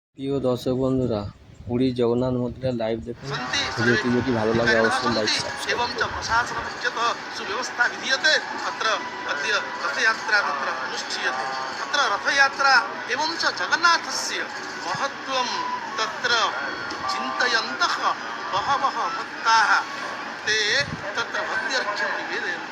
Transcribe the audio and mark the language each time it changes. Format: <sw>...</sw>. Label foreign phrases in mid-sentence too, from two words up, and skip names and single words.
<bn>প্রিয় দর্শক বন্ধুরা, পুরী জগন্নাথ মন্দিরের লাইভ দেখুন। ভিডিওটি যদি ভালো লাগে অবশ্যই</bn> <en>like subscribe</en> <sa>एवं च प्रशासनमुच्यतः सुव्यवस्था विधीयते। अत्र अद्य रथयात्रा तत्र अनुष्ठीयते। तत्र रथयात्रा एवं च जगन्नाथस्य महत्त्वं तत्र चिन्तयन्तः बहवः भक्ताः ते तत्र भक्त्यर्घ्यं निवेदयन्ति।</sa>